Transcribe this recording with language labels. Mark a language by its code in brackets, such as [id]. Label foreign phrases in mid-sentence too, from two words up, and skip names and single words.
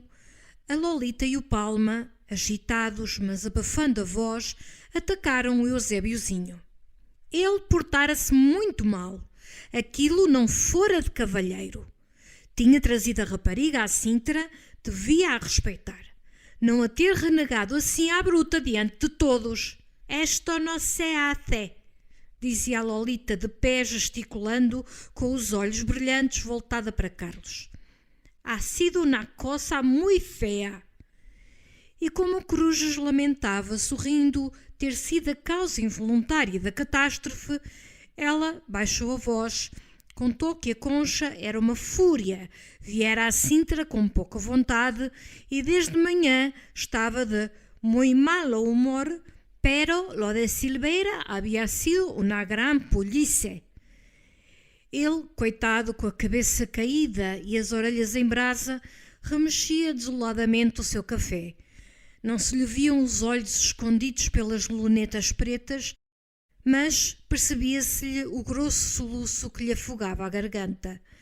[pt] A Lolita e o Palma, agitados, mas abafando a voz, atacaram o Eusébiozinho. Ele portara-se muito mal. Aquilo não fora de cavalheiro. Tinha trazido a rapariga à Sintra, devia a respeitar. Não a ter renegado assim à bruta diante de todos. [es] "Esto no se hace", [pt] dizia a Lolita de pé, gesticulando, com os olhos brilhantes, voltada para Carlos. [es] "Ha sido una cosa muy fea." [pt] E como Cruzes lamentava, sorrindo, ter sido a causa involuntária da catástrofe, ela baixou a voz, contou que a Concha era uma fúria, viera à Sintra com pouca vontade e desde manhã estava de [es] muy malo humor, pero lo de Silveira [pt] havia sido [es] una gran polícia. [pt] Ele, coitado, com a cabeça caída e as orelhas em brasa, remexia desoladamente o seu café. Não se lhe viam os olhos escondidos pelas lunetas pretas, mas percebia-se-lhe o grosso soluço que lhe afogava a garganta.